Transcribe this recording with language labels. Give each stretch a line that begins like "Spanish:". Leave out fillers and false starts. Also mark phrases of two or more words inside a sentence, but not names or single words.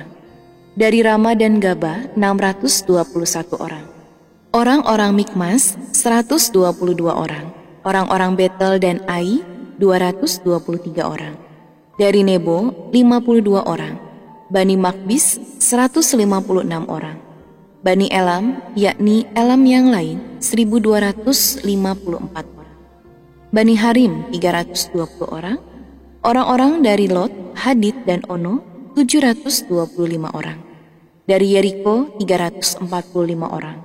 Indonesian: Dari Rama dan Gaba 621 orang. Orang-orang Mikmas 122 orang. Orang-orang Betel dan Ai 223 orang. Dari Nebo 52 orang. Bani Makbis 156 orang. Bani Elam yakni Elam yang lain 1254 orang. Bani Harim 320 orang. Orang-orang dari Lot, Hadid dan Ono 725 orang. Dari Yeriko 345 orang.